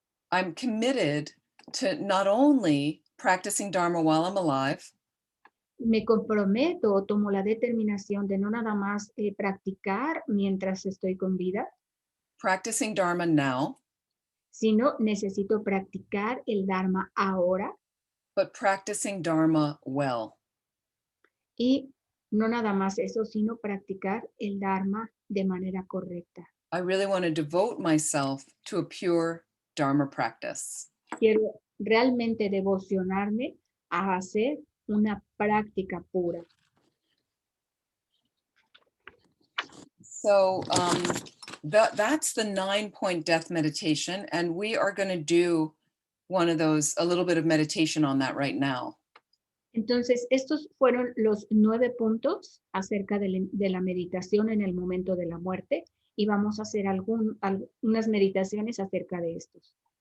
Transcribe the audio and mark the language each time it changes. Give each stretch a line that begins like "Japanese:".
English: I'm committed to not only practicing Dharma while I'm alive,
Spanish: me comprometo o tomo la determinación de no nada más practicar mientras estoy con vida,
English: practicing Dharma now,
Spanish: sino necesito practicar el Dharma ahora
English: but practicing Dharma well.
Spanish: y no nada más eso, sino practicar el Dharma de manera correcta.
English: I really want to devote myself to a pure Dharma practice.
Spanish: Quiero realmente devocionarme a hacer una práctica pura.
English: So that's the 9-point death meditation. And we are going to do one of those, a little bit of meditation on that right now.
Spanish: Entonces, estos fueron los 9 puntos acerca de la meditación en el momento de la muerte y vamos a hacer algunas meditaciones acerca de estos.